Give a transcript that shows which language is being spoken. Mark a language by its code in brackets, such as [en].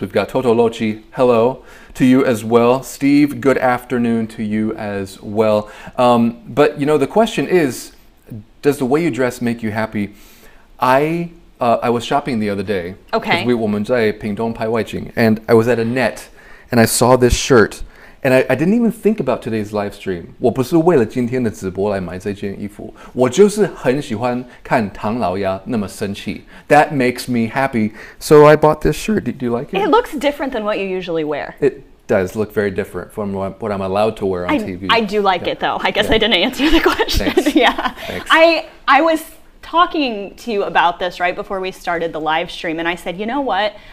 [en] We've got Toto Lochi, hello to you as well. Steve, good afternoon to you as well. But you know, the question is, does the way you dress make you happy? I was shopping the other day. Okay. [zh] 我们在屏东拍外景, [en] and I was at a net, and I saw this shirt. And I didn't even think about today's live stream. [zh] 我不是为了今天的直播来买这件衣服，我就是很喜欢看唐老鸭那么生气. [en] That makes me happy. So I bought this shirt. Do you like it? It looks different than what you usually wear. It does look very different from what I'm allowed to wear on TV. I do like it though. I guess I didn't answer the question. Thanks. Yeah. Thanks. I was talking to you about this right before we started the live stream, and I said, you know what?